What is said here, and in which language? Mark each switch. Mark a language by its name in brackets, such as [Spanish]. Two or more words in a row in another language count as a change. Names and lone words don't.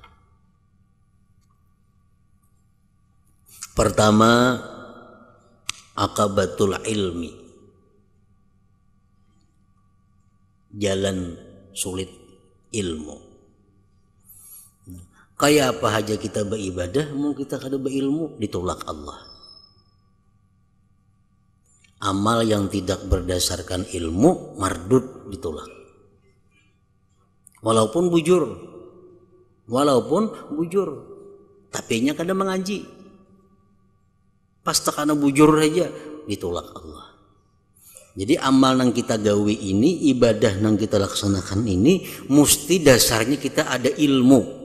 [Banjar] Pertama, [Arabic] aqabatul ilmi, [Banjar] jalan sulit ilmu. Kayak apa aja kita beribadah, mau kita kada berilmu, ditolak Allah. Amal yang tidak berdasarkan ilmu mardud, ditolak. Walaupun bujur, tapi nya kada mengaji. Pas tekana bujur aja ditolak Allah. Jadi amal yang kita gawe ini, ibadah yang kita laksanakan ini, mesti dasarnya kita ada ilmu.